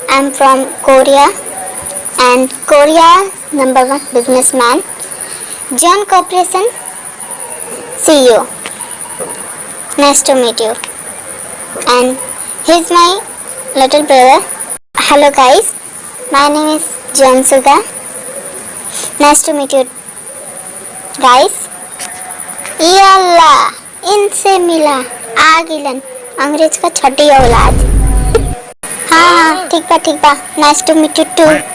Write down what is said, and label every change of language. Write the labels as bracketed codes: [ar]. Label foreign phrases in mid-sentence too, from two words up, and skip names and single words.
[en] I'm from Korea, and Korea #1 businessman, John Corporation CEO. Nice to meet you. And he's my little brother. Hello guys, my name is John Suga. Nice to meet you guys. [bho] ये अल्लाह इनसे मिला आगिलन अंग्रेज का छठी औलाद। हाँ ठीक बा [en] nice to meet you too.